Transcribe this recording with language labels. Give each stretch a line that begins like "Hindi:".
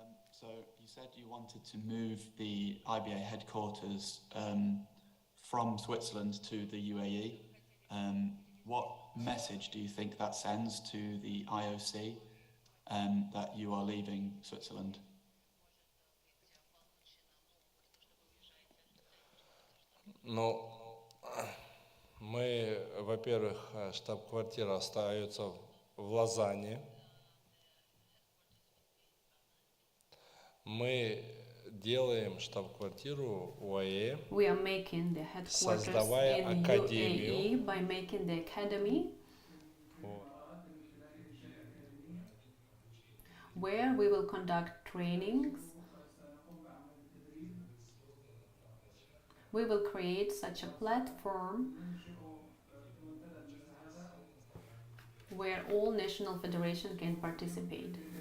English: So you said you wanted to move the IBA headquarters from Switzerland to the UAE. What message do you think that sends to the IOC that you are leaving Switzerland?
Russian: Ну, мы, во-первых, штаб-квартира остается в Лозанне. Мы делаем штаб-квартиру УАЭ,
English: We are making the headquarters
Russian: создавая
English: in
Russian: академию.
English: UAE by making the academy, where we will conduct trainings. We will create such a platform where all national federations can participate.